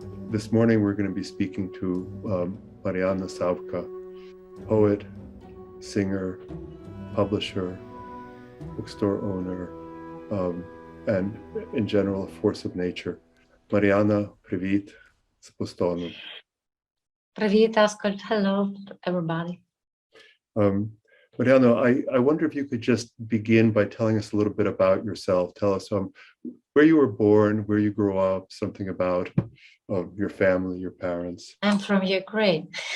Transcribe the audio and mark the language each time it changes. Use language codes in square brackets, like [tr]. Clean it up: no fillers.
[en] This morning we're going to be speaking to Marjana Savka, poet, singer, publisher, bookstore owner, and in general, a force of nature. [uk] Marjana, привіт, з Бостonu. Привіт, Askold. [en] Hello, everybody. Marjana, I wonder if you could just begin by telling us a little bit about yourself. Tell us where you were born, where you grew up, something about your family, your parents. I'm from Ukraine.